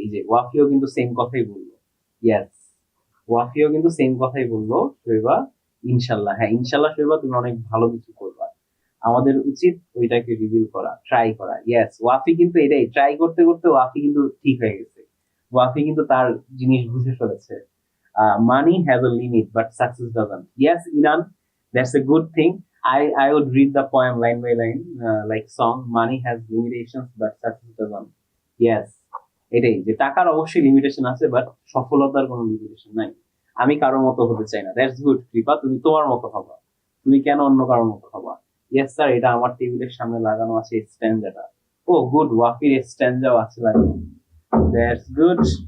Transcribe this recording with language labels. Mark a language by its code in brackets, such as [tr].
[bn] এই যে ওয়াফিও কিন্তু সেম কথাই বললো। ইয়েস, ওয়াফিও কিন্তু সেম কথাই বললো। শৈবা, ইনশাল্লাহ, হ্যাঁ ইনশাল্লাহ শৈবা, তুমি অনেক ভালো কিছু করবা। আমাদের উচিত ওইটাকে রিভিউ করা, ট্রাই করা। ইয়েস, ওয়াফি কিন্তু এটাই ট্রাই করতে করতে ওয়াফি কিন্তু ঠিক হয়ে গেছে। ওয়াফি কিন্তু তার জিনিস বুঝে ফেলেছে। [en] Money has a limit but success doesn't. Yes, Inan, that's a good thing. I would read the poem line by line, like song. Money has limitations but success doesn't. [bn] Yes, এটাই, যে টাকার অবশ্যই লিমিটেশন আছে, but সফলতার কোনো limitation নাই। আমি কারোর মতো হতে চাই না। [en] that's good [bn] কৃপা, তুমি তোমার মতো হবা। তুমি কেন অন্য কারোর মতো হবা? ইয়েস স্যার, এটা আমার টেবিলের সামনে লাগানো আছে স্ট্যান্ডাটা। ও গুড, ওয়াফির স্ট্যান্ডাও আছে লাগানো। [en] That's good.